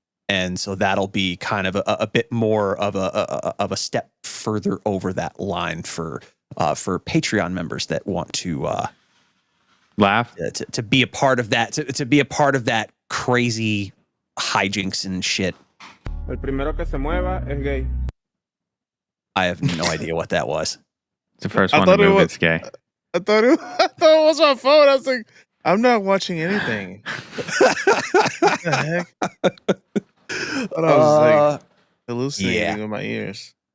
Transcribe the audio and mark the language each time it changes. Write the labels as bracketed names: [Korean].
[English] And so that'll be kind of a bit more of a step further over that line for Patreon members that want to laugh to be a part of that to be a part of that crazy hijinks and shit. [Spanish] El primero que se mueva es gay. [English] I have no idea what that was. It's the first one to move. It's gay. I thought it was my phone. I was like, I'm not watching anything. What the heck? I thought I was like hallucinating with my ears.